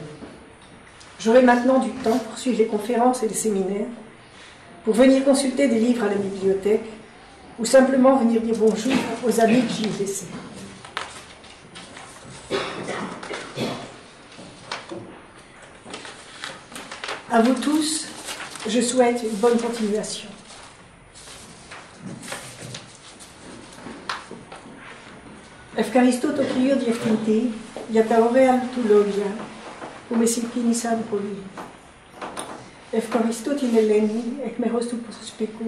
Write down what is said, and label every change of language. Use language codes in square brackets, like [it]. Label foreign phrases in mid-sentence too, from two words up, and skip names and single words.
[fr] J'aurai maintenant du temps pour suivre les conférences et les séminaires, pour venir consulter des livres à la bibliothèque, ou simplement venir dire bonjour aux amis que j'y ai laissés. À vous tous, je souhaite une bonne continuation. [el] Ευχαριστώ το κύριο Διευθυντή για τα ωραία του λόγια που με συγκίνησαν πολύ. Ευχαριστώ την Ελένη εκ μέρους του προσωπικού.